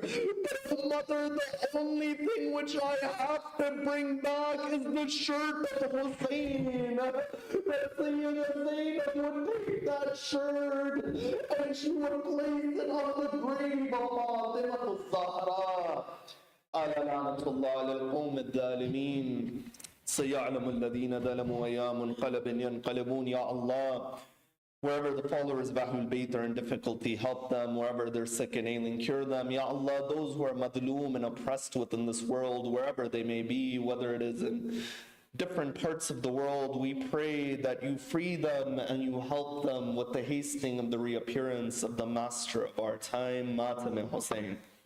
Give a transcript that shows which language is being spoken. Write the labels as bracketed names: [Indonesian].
[English] But oh mother, the only thing which I have to bring back is the shirt of Hussein." That Sayyida Zainab would take that shirt and she would place it on the grave of Fatima al-Zahra. [Arabic] Ala la'natullah ala al-qawm al-dhalimin. سيعلم الذين ظلموا أيّا منقلب ينقلبون. [English] Ya Allah, wherever the followers of Ahlul Bayt are in difficulty, help them. Wherever they're sick and ailing, cure them. Ya Allah, those who are madloom and oppressed within this world, wherever they may be, whether it is in different parts of the world, we pray that you free them and you help them with the hastening of the reappearance of the master of our time, Matam Hussein.